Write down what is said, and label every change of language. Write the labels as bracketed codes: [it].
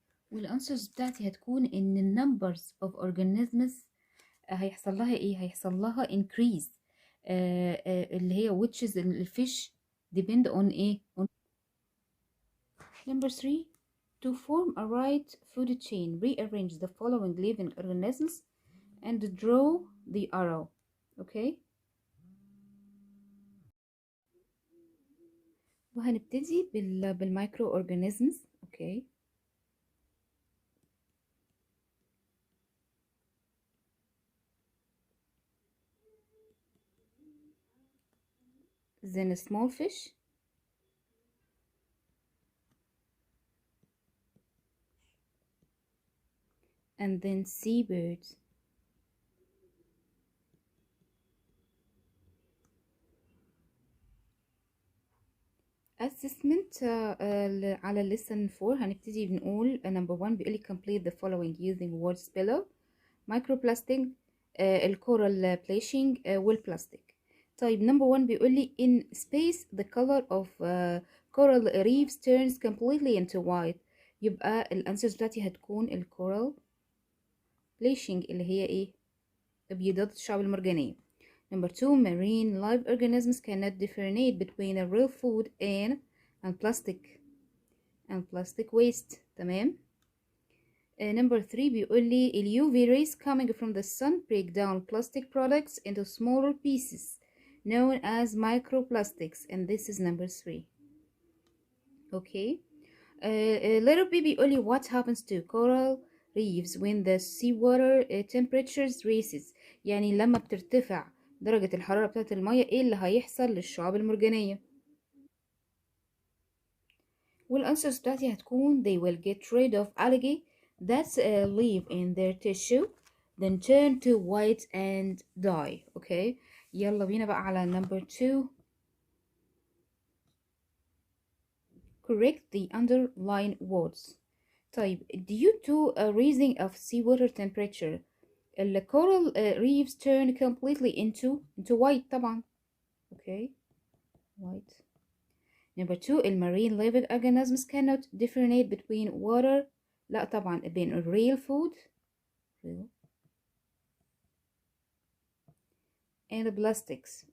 [ar] والانسرز بتاعتي هتكون ان [en] numbers of organisms [ar] هيحصل لها ايه؟ هيحصل لها [en] increase اللي هي which is الفيش depend on ايه؟ on number 3 to form a right food chain rearrange the following living organisms and draw the arrow. okay. [ar] وهنبتدي بالمايكرو اورجانيزمز. [en] Okay. then a small fish and then seabirds assessment. على lesson 4 [ar] هنبتدي بنقول [en] number 1 بيقولي complete the following using words below. microplastic الcoral bleaching والبلاستيك. طيب number 1 بيقولي in space the color of coral reefs turns completely into white. [ar] يبقى الانسرز بتاعتي هتكون الكورال bleaching اللي هي ايه؟ ابيضات الشعب المرجانية. [en] Number 2 marine live organisms cannot differentiate between a real food and plastic waste. [ar] تمام. [en] Number 3 [ar] بيقول لي [en] ال UV rays coming from the sun break down plastic products into smaller pieces known as microplastics, and this is number 3. Okay. Little B [ar] بيقول لي [en] what happens to coral reefs when the seawater temperatures rises. [ar] يعني لما بترتفع درجة الحرارة بتاعة المية ايه اللي هيحصل للشعاب المرجانية؟ والانسرز بتاعتي هتكون [en] they will get rid of algae that live in their tissue then turn to white and die. Okay. [ar] يلا بينا بقى على number 2. [en] Correct the underlying words. طيب due to a rising of seawater temperature the coral reefs turn completely into white [ar] طبعا. [en] Okay, white. Number 2 marine living organisms cannot differentiate between water [ar] لا طبعا بين [en] real food real and plastics.